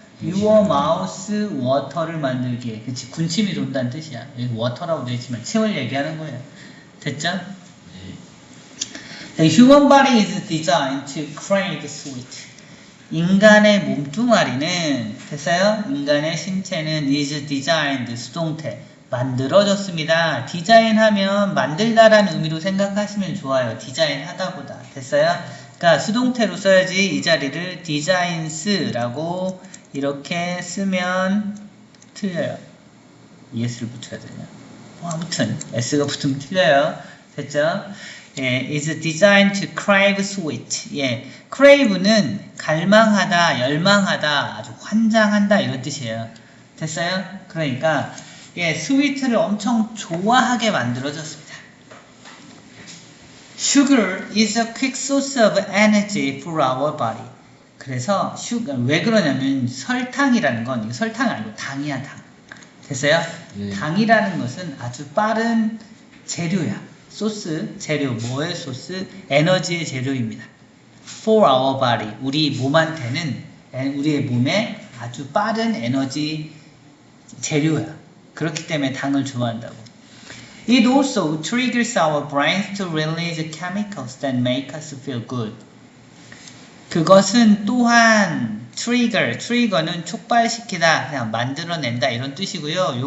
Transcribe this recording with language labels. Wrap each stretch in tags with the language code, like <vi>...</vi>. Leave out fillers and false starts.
<en>Your mouth water를 만들기에.</en> <ko>그치? 군침이 돈다는 뜻이야. 여기 water라고 되어있지만 침을 얘기하는 거예요. 됐죠?</ko> <en>The human body is designed to crave sweet.</en> <ko>인간의 몸뚱아리는, 됐어요? 인간의 신체는</ko> <en>is designed,</en> <ko>수동태, 만들어졌습니다. 디자인하면 만들다라는 의미로 생각하시면 좋아요. 디자인하다보다. 됐어요? 그러니까 수동태로 써야지 이 자리를 designs라고 이렇게 쓰면 틀려요. es를 붙여야 되냐? 아무튼 s가 붙으면 틀려요. 됐죠?</ko> <en>예, is designed to crave sweet.</en> <ko>예, crave는 갈망하다, 열망하다, 아주 환장한다 이런 뜻이에요. 됐어요? 그러니까 스위트를 엄청 좋아하게 만들어졌습니다.</ko> <en>Sugar is a quick source of energy for our body.</en> <ko>그래서 왜 그러냐면 설탕이라는 건, 설탕 아니고 당이야, 당. 됐어요? 당이라는 것은 아주 빠른 재료야. 소스, 재료, 뭐의 소스? 에너지의 재료입니다.</ko> <en>For our body,</en> <ko>우리 몸한테는, 우리의 몸에 아주 빠른 에너지 재료야. 그렇기 때문에 당을 좋아한다고.</ko> <en>It also triggers our brains to release chemicals that make us feel good.</en> <ko>그것은 또한 트리거는 촉발시키다, 그냥 만들어낸다 이런 뜻이고요.</ko>